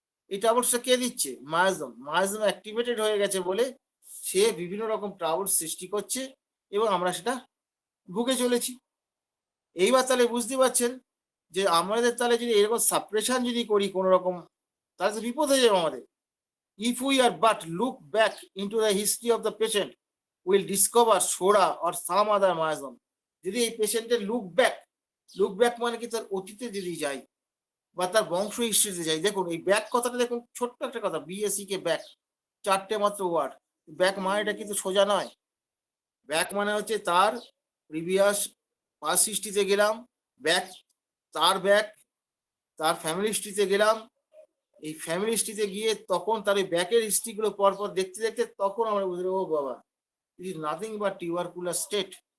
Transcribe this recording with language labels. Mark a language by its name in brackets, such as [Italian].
[Bangla] এই ট্রাভেলসটা কে দিচ্ছে, miasm. Miasm activated হয়ে গেছে বলে সে বিভিন্ন রকম ট্রাভেলস সৃষ্টি করছে এবং আমরা সেটা ভুগে চলেছি। এইবার তাহলে বুঝতে পারছেন যে আমাদের তাহলে যদি এরকম সাপ্রেশন যদি করি কোনো রকম, তাহলে তো বিপদ হয়ে যাবে আমাদের। [English] If we are but look back into the history of the patient, we'll discover SORA or some other miasm. [Bangla] যদি এই পেশেন্টের লুক ব্যাক মানে কি তার অতীতে যদি যাই বা তার বংশ হিস্ট্রিতে যাই, দেখুন এই ব্যাক কথাটা দেখুন, ছোট্ট একটা কথা, বিএসসি কে ব্যাক, চারটে মাত্র ওয়ার্ড। ব্যাক মানেটা কিন্তু সোজা নয়। ব্যাক মানে হচ্ছে তার প্রিভিয়াস পাস্ট হিস্ট্রিতে গেলাম, ব্যাক ব্যাক তার ফ্যামিলি হিস্ট্রিতে গেলাম, এই ফ্যামিলি হিস্ট্রিতে গিয়ে তখন তার এই ব্যাকের হিস্ট্রি গুলো পরপর দেখতে দেখতে তখন আমরা বুঝলাম ও বাবা, [English] It is nothing but tubercular state.